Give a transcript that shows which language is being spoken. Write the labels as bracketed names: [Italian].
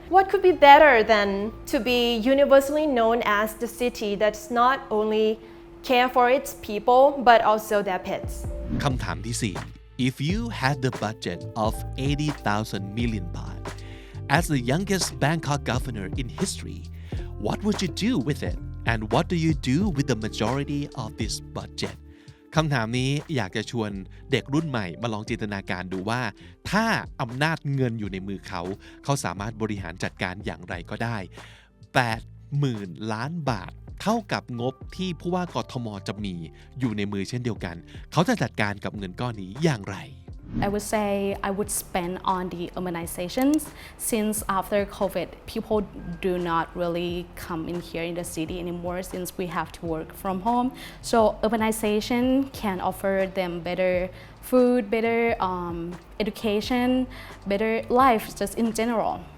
[English] What could be better than to be universally known as the city that's not only care for its people, but also their pets? [Thai] คำถามที่ 4 [English] If you had the budget of 80,000 million baht as the youngest Bangkok governor in history, what would you do with it? And what do you do with the majority of this budget? [Thai] คำถามนี้อยากจะชวนเด็กรุ่นใหม่มาลองจินตนาการดูว่าถ้าอำนาจเงินอยู่ในมือเขาสามารถบริหารจัดการอย่างไรก็ได้ 80,000 ล้านบาทเท่ากับงบที่ผู้ว่ากทมจะมีอยู่ในมือเช่นเดียวกันเขาจะจัดการกับเงินก้อนนี้อย่างไร [English] I would say I would spend on the urbanizations since after COVID, people do not really come in here in the city anymore since we have to work from home. So urbanization can offer them better food, better education, better life just in general.